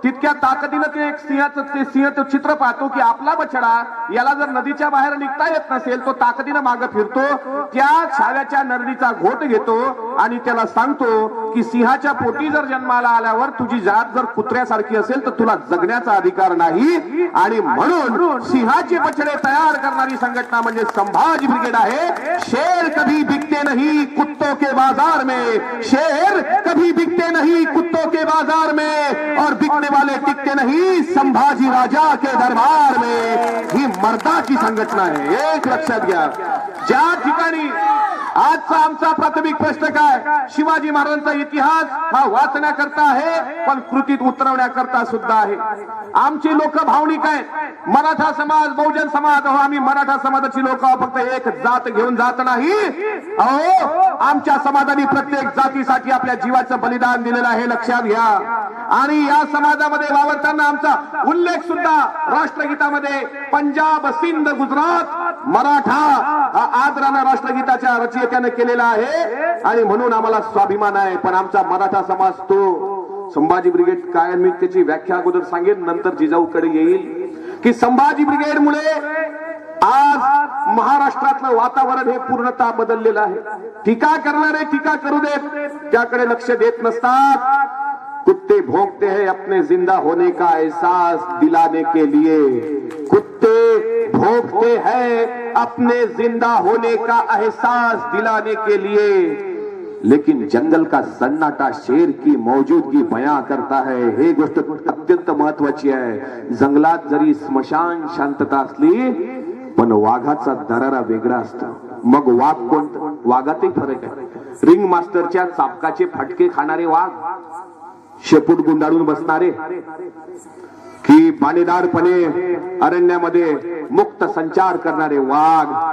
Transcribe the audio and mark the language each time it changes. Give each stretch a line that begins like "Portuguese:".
Marathi: तितक्या ताकदीनं ते एक सिंहाचं चित्र पाहतो की आपला बछडा याला जर नदीच्या बाहेर निघता येत नसेल, तो ताकदीनं मागे फिरतो, त्या छाव्याच्या नरडीचा घोट घेतो आणि त्याला सांगतो की सिंहाच्या पोटी जर जन्माला आल्यावर तुझी जात जर कुत्र्यासारखी असेल तर तुला जगण्याचा अधिकार नाही. आणि म्हणून सिंहाचे बछडे तयार करणारी संघटना म्हणजे संभाजी ब्रिगेड आहे.
Hindi: शेर कभी बिकते नहीं कुत्तों के बाजार में, शेर कभी बिकते नहीं कुत्तों के बाजार में, और बिकने वाले टिकते नहीं संभाजी राजा के दरबार में.
Marathi: ही मर्दाची संघटना आहे, एक लक्षात घ्या. ज्या ठिकाणी आजचा आमचा प्राथमिक प्रश्न काय, शिवाजी महाराजांचा इतिहास हा वाचण्याकरता आहे, पण कृतीत उतरवण्याकरता सुद्धा आहे. आमची लोक भावनिक आहेत. मराठा समाज, बहुजन समाज, आम्ही मराठा समाजाची लोक फक्त एक जात घेऊन जात नाही. अहो, आमच्या समाजाने प्रत्येक जातीसाठी आपल्या जीवाचं बलिदान दिलेलं आहे, लक्षात घ्या. आणि या समाजामध्ये वावरताना आमचा उल्लेख सुद्धा राष्ट्रगीतामध्ये पंजाब, सिंध, गुजरात, मराठा आदरानं राष्ट्रगीताच्या रचयित्याने केलेला आहे. आणि म्हणून आम्हाला स्वाभिमान आहे. पण आमचा मराठा समाज तो संभाजी ब्रिगेड काय, मी त्याची व्याख्या अगोदर सांगेन, नंतर जिजाऊकडे येईल की संभाजी ब्रिगेड मुळे आज महाराष्ट्रातलं वातावरण हे पूर्णतः बदललेलं आहे. टीका करणारे टीका करू देत, त्याकडे लक्ष देत नसतात.
Hindi: कुत्ते भौंकते हैं अपने जिंदा होने का एहसास दिलाने के लिए, कुत्ते भौंकते हैं अपने जिंदा होने का एहसास दिलाने के लिए, लेकिन जंगल का सन्नाटा शेर की मौजूदगी बयां करता है.
Marathi: हे गोष्ट अत्यंत महत्वाची आहे. जंगलात जरी स्मशान शांतता असली, पण वाघाचा दरारा वेगळा असतो. मग वाघ कोणतं? वाघातही फरक आहे. रिंग मास्टरच्या चापकाचे फटके खाणारे वाघ, शेपूट गुंडाळून बसणारे, की बाणेदारपणे अरण्यामध्ये मुक्त संचार करणारे वाघ.